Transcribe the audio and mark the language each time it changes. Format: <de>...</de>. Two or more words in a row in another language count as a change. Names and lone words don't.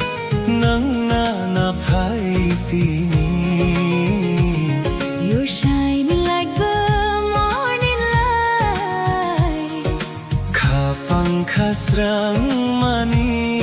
<trp>nangna na phai tini</trp> <en>You're shining like the morning light</en> <trp>khapang khasrang mani</trp>